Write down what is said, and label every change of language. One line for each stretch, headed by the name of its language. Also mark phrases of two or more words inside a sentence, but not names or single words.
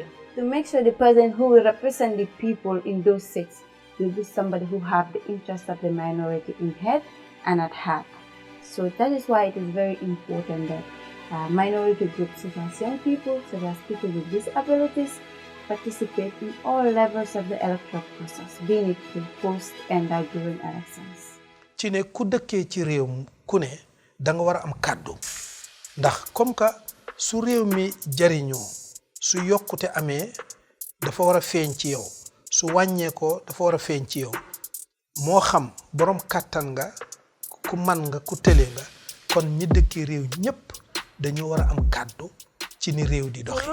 English: To make sure the person who will represent the people in those seats will be somebody who have the interest of the minority in head and at heart. So that is why it is very important that minority groups such as young people, such as people with disabilities, participate in all levels of the electoral process, being it through post and during elections.
Wolof: ci ne ku dëkkee ci réew ku ne da nga war a am kàddu ndax
French: comme que
Wolof: su réew mi jariñoo su yokkute amee dafa war a feeñ ci yow su wàññeekoo dafa war a feeñ ci yow moo xam borom kàttan nga ku man nga ku tële nga kon ñi dëkkee réew ñëpp dañu war a am kàddu ci ni réew di doxee.